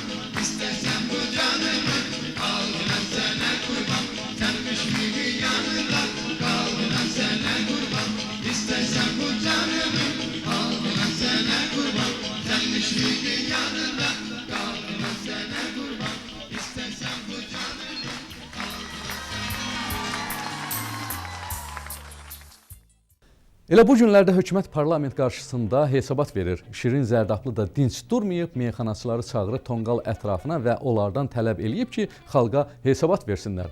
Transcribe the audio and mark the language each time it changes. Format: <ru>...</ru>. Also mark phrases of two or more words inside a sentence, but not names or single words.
<tr>İstersen bu canımı al yine sana kurban. Sen müşfiğin yanında kal yine sana kurban. İstersen bu canımı al yine sana kurban. Sen müşfiğin yanında kal yine sana kurban. İstersen bu canımı</tr> <az>Elə bu günlərdə hökumət parlament qarşısında hesabat verir. Şirin Zərdablı da dinç durmayıb, meyxanaçıları çağırıb tonqal ətrafına və onlardan tələb eləyib ki, xalqa hesabat versinlər.</az>